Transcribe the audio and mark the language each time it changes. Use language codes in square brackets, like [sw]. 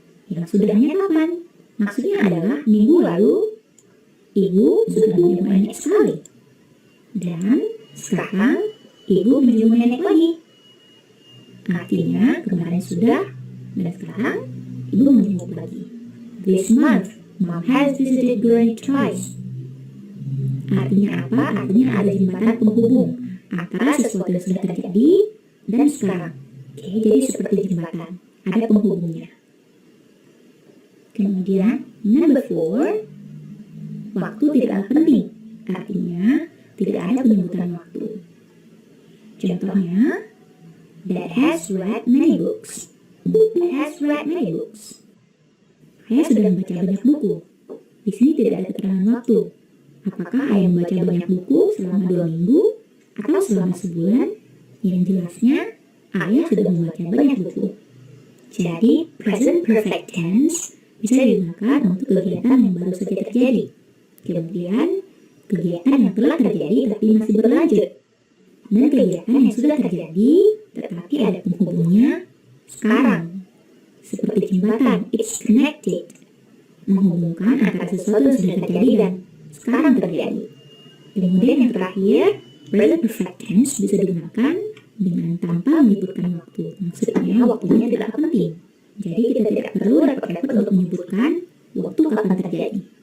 [id] Yang sudahnya kapan? Maksudnya adalah minggu lalu, ibu sudah menjenguk nenek sekali. Dan sekarang, ibu menjenguk nenek lagi. Artinya, kemarin sudah, dan sekarang, ibu menjenguk lagi. [en] This month, Mom has visited Granny twice. [id] Artinya apa? Artinya ada jembatan penghubung antara sesuatu yang sudah terjadi dan sekarang. Oke, jadi seperti jembatan, ada penghubungnya. Kemudian, number 4, waktu tidaklah penting. Artinya, tidak ada penyebutan waktu. [en] Contohnya, Dad has read many books. Dad has read many books. [id] Ayah sudah membaca banyak buku. Di sini tidak ada keterangan waktu. Apakah ayah membaca banyak buku selama 2 minggu atau selama sebulan? Yang jelasnya, ayah sudah membaca banyak buku. Jadi, present perfect tense bisa digunakan untuk kegiatan yang baru saja terjadi. Kemudian, kegiatan yang telah terjadi tapi masih berlanjut. Dan kegiatan yang sudah terjadi tetapi ada penghubungnya sekarang. Seperti jembatan, [en] it's connected. [id] Menghubungkan antara sesuatu yang sudah terjadi dan sekarang terjadi. Kemudian yang terakhir, present perfect tense bisa digunakan dengan tanpa menyebutkan waktu. Maksudnya waktunya tidak penting. Jadi kita tidak perlu repot-repot untuk menyebutkan waktu kapan terjadi.